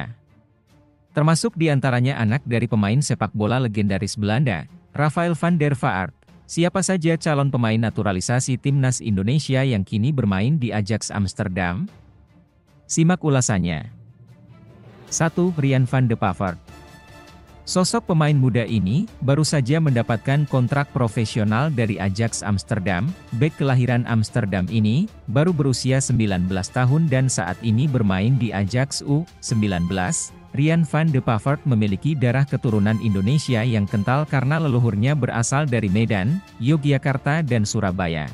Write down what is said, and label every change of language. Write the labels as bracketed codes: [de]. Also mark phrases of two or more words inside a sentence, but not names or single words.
[id] Termasuk di antaranya anak dari pemain sepak bola legendaris Belanda, Rafael van der Vaart. Siapa saja calon pemain naturalisasi timnas Indonesia yang kini bermain di Ajax Amsterdam? Simak ulasannya. 1. Rian van de Pavert. Sosok pemain muda ini baru saja mendapatkan kontrak profesional dari Ajax Amsterdam. Bek kelahiran Amsterdam ini baru berusia 19 tahun dan saat ini bermain di Ajax U19. Rian van de Pavert memiliki darah keturunan Indonesia yang kental karena leluhurnya berasal dari Medan, Yogyakarta dan Surabaya.